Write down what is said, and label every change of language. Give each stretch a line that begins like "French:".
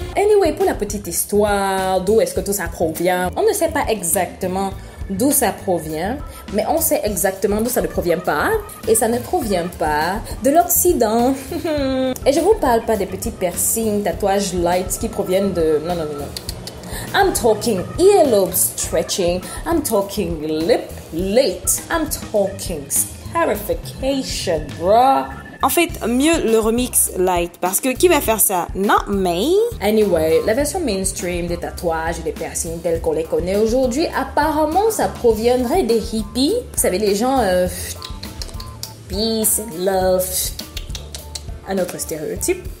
French: Anyway, pour la petite histoire, d'où est-ce que tout ça provient? On ne sait pas exactement d'où ça provient, mais on sait exactement d'où ça ne provient pas. Et ça ne provient pas de l'Occident. Et je vous parle pas des petits piercings, tatouages light qui proviennent de... Non.
English: I'm talking earlobe stretching. I'm talking lip late. I'm talking scarification, bruh.
French: En fait, mieux le remix light, parce que qui va faire ça?
English: Not me.
French: Anyway, la version mainstream des tatouages et des piercings tels qu'on les connaît aujourd'hui, apparemment, ça proviendrait des hippies. Vous savez, les gens...
English: peace and love.
French: Un autre stéréotype.